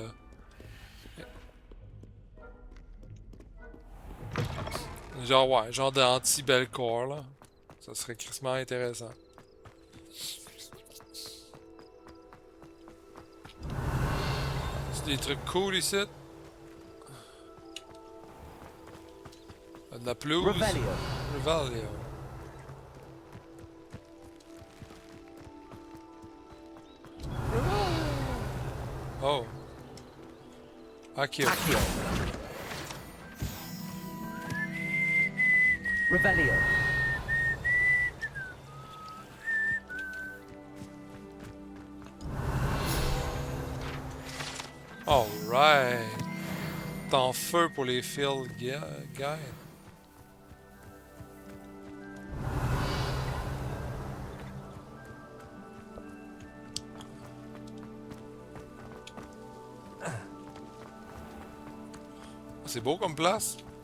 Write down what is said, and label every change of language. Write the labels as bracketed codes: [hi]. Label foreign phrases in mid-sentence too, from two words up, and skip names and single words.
[fr] Genre d'anti-Belcore, là. Ça serait crissement intéressant. C'est des trucs cool ici. De la pelouse. Revelio. Revelio. Oh. Accio. Accio. Revelio. Alright. T'en feu pour les [en] field guides. [fr] C'est beau comme place.